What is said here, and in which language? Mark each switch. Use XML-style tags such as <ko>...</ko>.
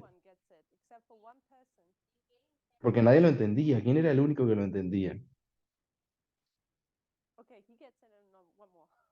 <en>one gets it except for one person.</en> <es>Porque nadie lo entendía. ¿Quién era el único que lo entendía?</es> <en>Okay, he gets it and one more.</en>